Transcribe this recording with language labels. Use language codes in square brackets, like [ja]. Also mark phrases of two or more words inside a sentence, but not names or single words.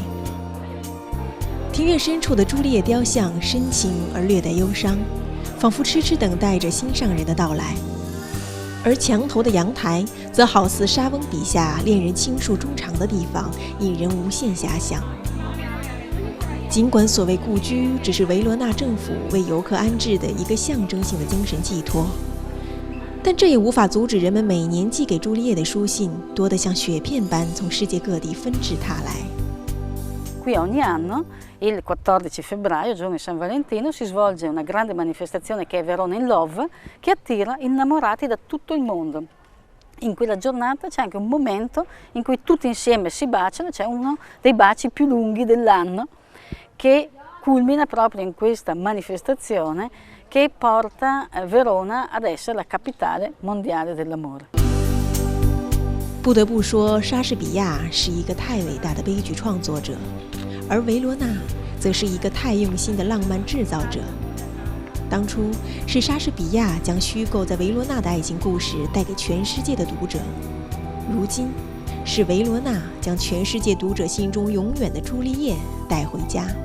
[zh] 庭院深处的朱丽叶雕像深情而略带忧伤，仿佛痴痴等待着心上人的到来，而墙头的阳台则好似莎翁笔下恋人倾诉衷肠的地方，引人无限遐想。尽管所谓故居只是维罗纳政府为游客安置的一个象征性的精神寄托，但这也无法阻止人们每年寄给朱丽叶的书信多得像雪片般从世界各地纷至沓来。 [it] Qui ogni anno, il 14 febbraio, giorno di San Valentino, si svolge una grande manifestazione che è Verona in Love, che attira innamorati da tutto il mondo. In quella giornata c'è anche un momento in cui tutti insieme si baciano, c'è uno dei baci più lunghi dell'anno, che culmina proprio in questa manifestazione che porta Verona ad essere la capitale mondiale dell'amore. [zh] 不得不说，莎士比亚是一个太伟大的悲剧创作者，而维罗纳则是一个太用心的浪漫制造者。当初是莎士比亚将虚构在维罗纳的爱情故事带给全世界的读者，如今是维罗纳将全世界读者心中永远的朱丽叶带回家。